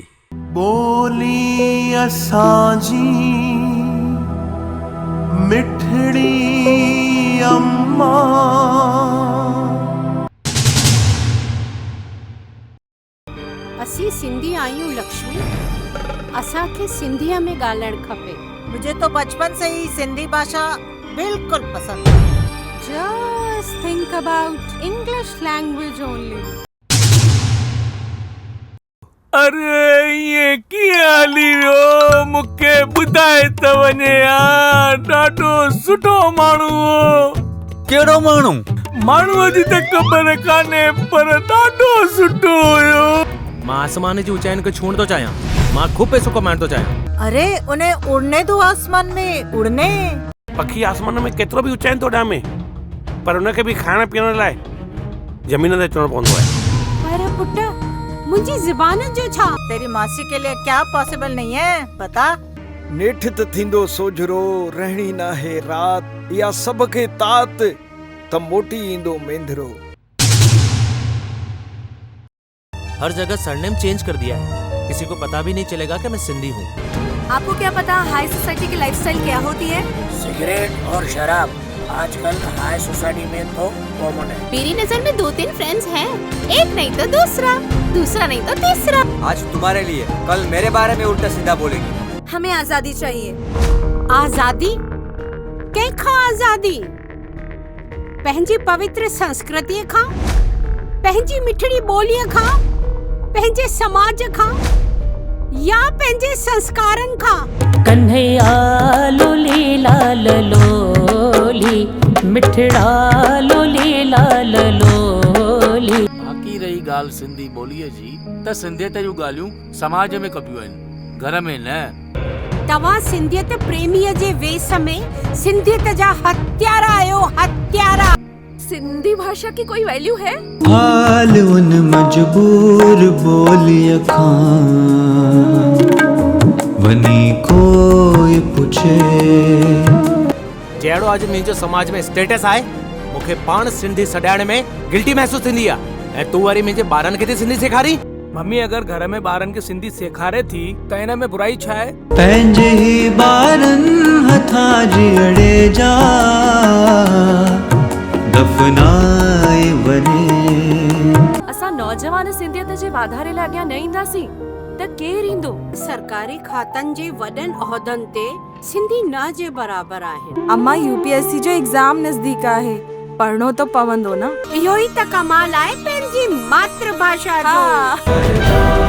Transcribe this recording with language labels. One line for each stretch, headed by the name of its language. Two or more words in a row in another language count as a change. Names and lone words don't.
Sindhi: बोली असांजी मिठड़ी अम्मा। असी सिंधी आहियूं लक्ष्मी, असांखे सिंधीअ में ॻाल्हाइणु खपे।
Hindi: मुझे तो बचपन से ही सिंधी भाषा बिल्कुल पसंद है।
English: Just think about English language only.
Sindhi: अरे ये कीअं हली वियो, मूंखे ॿुधाए त वञे यार। ॾाढो सुठो माण्हू हो। कहिड़ो माण्हू? माण्हूअ जी त ख़बर कान्हे पर ॾाढो सुठो हुयो। मां आसमान जी ऊंचाइनि खे छूण थो चाहियां, मां खूब पैसो कमाइण थो चाहियां।
Hindi: अरे उन्हें उड़ने दो आसमान में, उड़ने।
Sindhi: पखी आसमान में केतिरो बि ऊंचाइनि थो ॾामे, पर उनखे बि खाइण पीअण लाइ ज़मीन ते अचणो पवंदो आहे। पर पुट मुंहिंजी ज़बान जो छा?
Hindi: तेरी मासी के लिए क्या पॉसिबल नहीं है बता।
Sindhi: नेठ त थींदो सोझरो, रहणी नाहे रात, या सब खे तात त मोटी ईंदो मेंधरो।
Hindi: हर जगह सरनेम चेंज कर दिया है, किसी को पता भी नहीं चलेगा कि मैं सिंधी हूँ। आपको क्या पता हाई सोसाइटी की लाइफस्टाइल क्या होती है? सिगरेट और शराब आजकल हाई सोसाइटी में तो कॉमन है। मेरी नजर में 2-3 फ्रेंड्स हैं, एक नहीं तो दूसरा, दूसरा नहीं तो तीसरा। आज तुम्हारे लिए, कल मेरे बारे में उल्टा सीधा बोलेगी। हमें आजादी चाहिए।
Sindhi: आजादी? कंहिंखां आजादी? पंहिंजी पवित्र संस्कृति खां, पंहिंजी मिठड़ी ॿोलीअ खां, पंहिंजे समाज खां, या पंहिंजे संस्कारनि खां? कन्हैया लोली लाल लोली, मिठड़ा लोली लाल लोली। बाक़ी रही ॻाल्हि सिंधी ॿोलीअ जी, त सिंधियत जूं ॻाल्हियूं समाज में कबियूं आहिनि, घर में न। तव्हां सिंधियत प्रेमीअ जे वेस में सिंधियत जा हत्यारा आहियो, हत्यारा।
Hindi: सिंधी भाषा की कोई वैल्यू है?
Sindhi: हाल उन मजबूर बोलिया खां वनी कोई पुछे। जहिड़ो अॼु मुंहिंजो समाज में स्टेटस आहे, मूंखे पाण सिंधी सॾाइण में गिल्टी महसूस थींदी आहे। ऐं तूं वरी मुंहिंजे ॿारनि खे थी सिंधी सेखारी? मम्मी अगर घर में ॿारनि खे सिंधी सेखारे थी त हिन में बुराई छा आहे? पंहिंजे ही ॿारनि हथां जी अड़े जा दफनाए वञे। असां नौजवान सिंधियत जे वाधारे लाइ अॻियां न ईंदासीं त केर ईंदो? सरकारी खातनि जे वॾनि उहिदनि ते सिंधी न जे बराबर आहिनि। अम्मा यूपीएससी जो एग्जाम नज़दीक आहे, पढ़णो तो पवंदो न। इहो ई त कमाल आहे पंहिंजी मातृभाषा जो।